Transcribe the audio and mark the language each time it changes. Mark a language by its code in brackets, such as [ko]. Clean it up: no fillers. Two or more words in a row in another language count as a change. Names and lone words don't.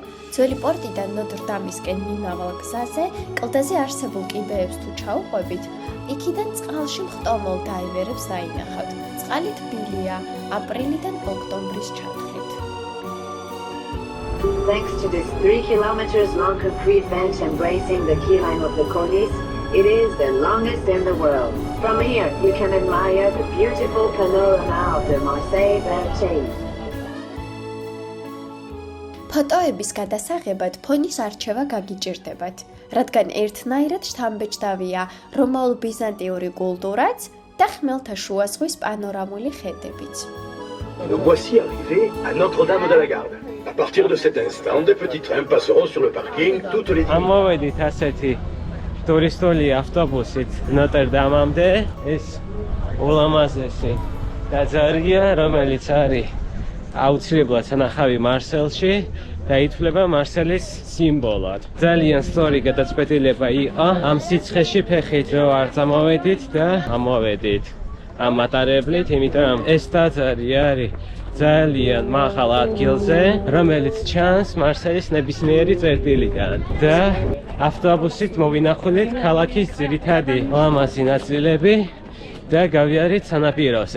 [ka] ძველი პორტიდან ნოტრდამისკენ მიმავალ გზაზე, კლდეზე არსებულ კიბეებს თუ ჩაუყვებით, იქიდან წყალში მხტომელ დაივერებს დაინახავთ. წყალი თბილია აპრილიდან ოქტომბრის ჩათვლით. [en] Thanks to this 3 kilometers long concrete bench embracing the key line of the Corniche, it is the longest in the world. From here, you can admire the beautiful panorama of the Marseille River chain. [ka] ფოტოების გადასაღებად ფონის არჩევა გაგიჭირდებათ, რადგან ერთნაირად შთამბეჭდავია რომაულ-ბიზანტიური კულტურაც და ხმელთაშუა ზღვის პანორამული ხედებიც. [fr] Nous voici arrivés à Notre-Dame de la Garde. À partir de cet instant, des petits trains passeront sur le parking toutes les 10 minutes. [ka] ამოვედით ასეთი ტურისტული ავტობუსით ნოტერდამამდე. ეს ულამაზესი ტაძარია, რომელიც არის აუცილებლად სანახავი მარსელში და ითვლება მარსელის სიმბოლოდ. ძალიან სწორი გადაწყვეტილება იყო ამ სიცხეში ფეხით რო არ წამოვედით და ამოვედით ამ მატარებლით, იმიტომ რომ ეს ტაძარი არის ძალიან მაღალ ადგილზე, რომელიც ჩანს მარსელის ნებისმიერი წერტილიდან და ავტობუსით მოვინახულით ქალაქის ძირითადი ლამაზი ნაწილები და გავიარეთ სანაპიროზე.